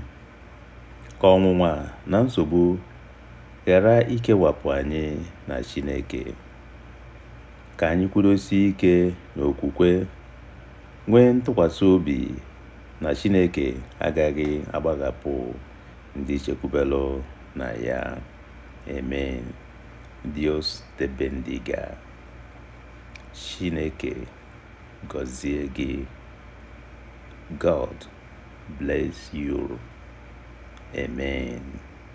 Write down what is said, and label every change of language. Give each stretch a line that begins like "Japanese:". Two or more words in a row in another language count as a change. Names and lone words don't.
Igbo: Ka ọnwụnwa na nsogbu ghara ikewapụ anyị na Chineke. Ka anyị kwudosie ike n'okwukwe, nwee ntụkwasị obi na Chineke agaghị agbahapụ ndị chekwubelu na ya.
Spanish: Amen. Dios te bendiga.
Igbo: Chineke gọzie gị.
English: God bless you. Amen.